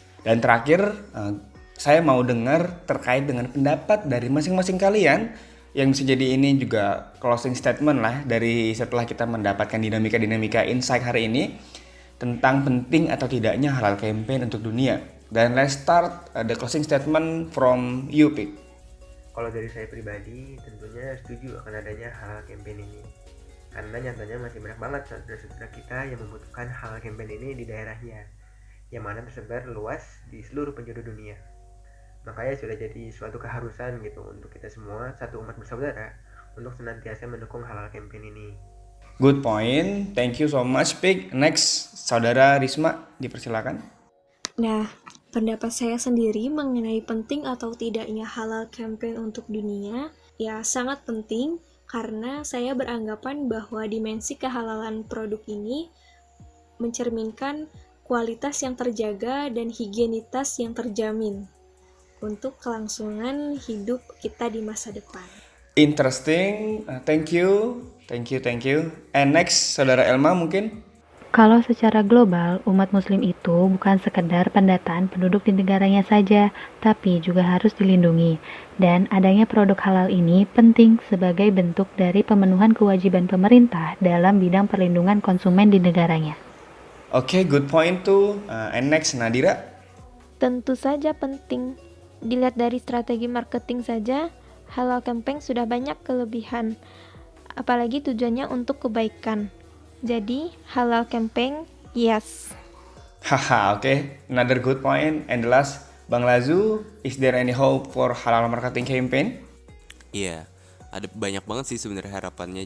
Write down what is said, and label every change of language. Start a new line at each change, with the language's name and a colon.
Indonesian: Dan terakhir, saya mau dengar terkait dengan pendapat dari masing-masing kalian yang bisa jadi ini juga closing statement lah dari setelah kita mendapatkan dinamika-dinamika insight hari ini tentang penting atau tidaknya halal campaign untuk dunia.
English: Dan let's start the closing statement from you, Pik.
Indonesian: Kalau dari saya pribadi tentunya setuju akan adanya halal campaign ini. Karena nyatanya masih banyak banget saudara-saudara kita yang membutuhkan halal campaign ini di daerahnya, yang mana tersebar luas di seluruh penjuru dunia. Makanya sudah jadi suatu keharusan gitu untuk kita semua, satu umat bersaudara, untuk senantiasa mendukung halal campaign ini.
English: Good point, thank you so much Pik.
Indonesian: Next, saudara Risma, dipersilakan. Nah, pendapat saya sendiri mengenai penting atau tidaknya halal campaign untuk dunia, ya sangat penting. Karena saya beranggapan bahwa dimensi kehalalan produk ini mencerminkan kualitas yang terjaga dan higienitas yang terjamin untuk kelangsungan hidup kita di masa depan.
English: Interesting, thank you. And next, saudara Elma mungkin?
Indonesian: Kalau secara global, umat muslim itu bukan sekedar pendataan penduduk di negaranya saja, tapi juga harus dilindungi. Dan adanya produk halal ini penting sebagai bentuk dari pemenuhan kewajiban pemerintah dalam bidang perlindungan konsumen di negaranya.
English: Oke, good point tuh. And next, Nadira?
Indonesian: Tentu saja penting. Dilihat dari strategi marketing saja, halal campaign sudah banyak kelebihan. Apalagi tujuannya untuk kebaikan. Jadi, halal campaign, yes.
English: Haha, oke. Another good point. And the last, Bang Lazu, is there any hope for halal marketing campaign?
Indonesian: Iya, ada banyak banget sih sebenarnya harapannya.